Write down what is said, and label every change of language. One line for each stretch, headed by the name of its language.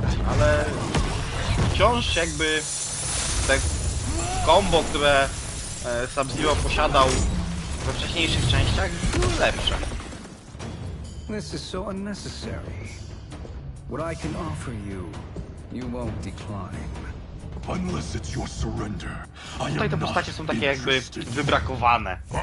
Polish: Ale wciąż jakby te combo, które Sub-Zero posiadał we wcześniejszych częściach, były lepsze.
English: This is so unnecessary. What I can offer you, you won't decline. Unless it's your surrender.
Polish: Tutaj te postacie są takie jakby wybrakowane.